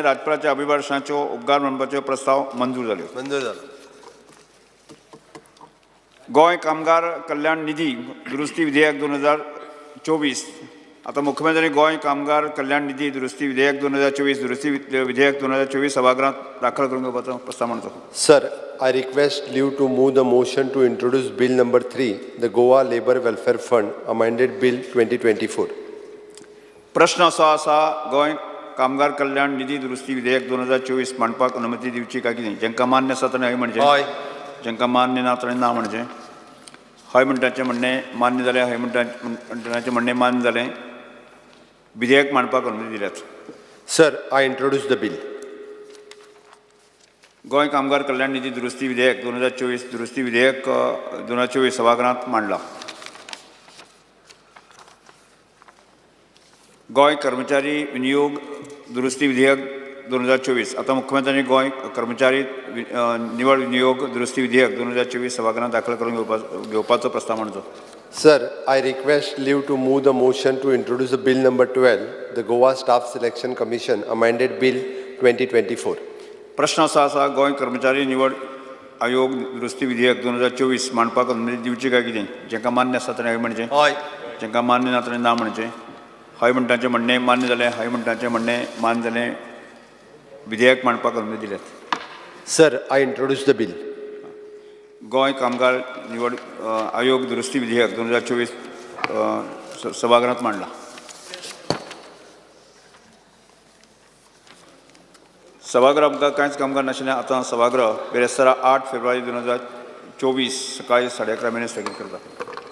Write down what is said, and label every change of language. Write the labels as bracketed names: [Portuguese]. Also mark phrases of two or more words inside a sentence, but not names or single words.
[Konkani] राज्यपालाच्या अभिभाशणाच्यो उपकार म्हणपाच्यो प्रस्ताव मंजूर जाल्यो. [Marathi] मंजूर झालं. [Konkani] गोंय कामगार कल्याण निधी दुरुस्ती विधेयक 2024. आता मुख्यमंत्री गोंय कामगार कल्याण निधी दुरुस्ती विधेयक 2024 दुरुस्ती विधेयक 2024 सभागृहात दाखल करून घेवपाचो प्रस्ताव मांडचो. [English] Sir, I request leave to move the motion to introduce Bill number 3, the Goa Labour Welfare Fund, amended Bill 2024. [Konkani] प्रश्न असो आसा गोंय कामगार कल्याण निधी दुरुस्ती विधेयक 2024 मांडपाक अनुमती दिवची काय कितें? जेंकां मान्य आसा ताणें हय म्हणचें. हय. जेंकां मान्य ना ताणें ना म्हणचें. हय म्हणटाचें म्हणणें मान्य जालें. हय म्हणटाचें म्हणणें मान्य जालें. विधेयक मांडपाक अनुमती दिल्यात. [English] Sir, I introduce the bill. [Konkani] गोंय कामगार कल्याण निधी दुरुस्ती विधेयक 2024 दुरुस्ती विधेयक 2024 सभागृहात मांडला. गोंय कर्मचारी विनियोग दुरुस्ती विधेयक 2024. आता मुख्यमंत्र्यांनी गोंय कर्मचारी निवड विनियोग दुरुस्ती विधेयक 2024 सभागृहात दाखल करून घेवपाचो प्रस्ताव मांडचो. [English] Sir, I request leave to move the motion to introduce the Bill number 12, the Goa Staff Selection Commission, amended Bill 2024. [Konkani] प्रश्न असो आसा गोंय कर्मचारी निवड आयोग दुरुस्ती विधेयक 2024 मांडपाक अनुमती दिवची काय कितें? जेंकां मान्य आसा ताणें हय म्हणचें. हय. जेंकां मान्य ना ताणें ना म्हणचें. हय म्हणटाचें म्हणणें मान्य जालें. हय म्हणटाचें म्हणणें मान्य जालें. विधेयक मांडपाक अनुमती दिल्यात. [English] Sir, I introduce the bill. [Konkani] गोंय कामगार निवड आयोग दुरुस्ती विधेयक 2024 सभागृहात मांडला. सभागृह आमकां कांयच कामगार नाशिल्लें आतां सभागृह बेरेस्तारा 8 फेब्रुवारी 2024 सकाळी 11:30 स्थगीत करता.